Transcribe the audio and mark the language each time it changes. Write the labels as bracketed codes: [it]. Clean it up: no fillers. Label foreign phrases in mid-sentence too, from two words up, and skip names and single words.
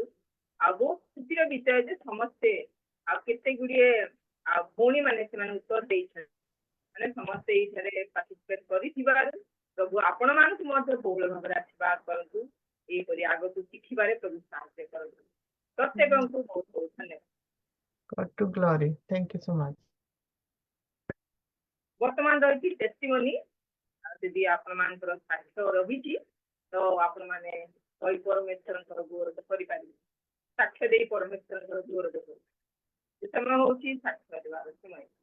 [or] ଆଉ ବହୁତ ଖୁସିର ବିଷୟ ଯେ ସମସ୍ତେ ଆଉ କେତେ ଗୁଡ଼ିଏ ଭଉଣୀମାନେ ସେମାନେ ଉତ୍ତର ଦେଇଛନ୍ତି, ମାନେ ସମସ୍ତେ ଏଇଠାରେ ପାର୍ଟିସିପେଟ କରିଥିବାରୁ ପ୍ରଭୁ ଆପଣମାନଙ୍କୁ ମଧ୍ୟ ବହୁଳ ଭାବରେ ଆଶୀର୍ବାଦ କରନ୍ତୁ। ଏହିପରି ଆଗକୁ ଶିଖିବାରେ ପ୍ରଭୁ ସାହାଯ୍ୟ କରନ୍ତୁ। ପ୍ରତ୍ୟେକଙ୍କୁ ବହୁତ ବହୁତ ଧନ୍ୟବାଦ। [en] God to glory. Thank you so much. [or] ବର୍ତ୍ତମାନ ରହିଛି ଟେଷ୍ଟିମୋନି। ଯଦି ଆପଣମାନଙ୍କର ସାକ୍ଷ୍ୟ ରହିଛି ତ ଆପଣମାନେ କହି ପରମେଶ୍ୱରଙ୍କର ଗୌରବ କରିପାରିବେ, ସାକ୍ଷ୍ୟ ଦେଇ ପରମେଶ୍ୱରଙ୍କର ଗୌରବ କରିବେ। ସେ ସମୟ ହଉଛି ସାକ୍ଷ୍ୟ ଦେବାର ସମୟ।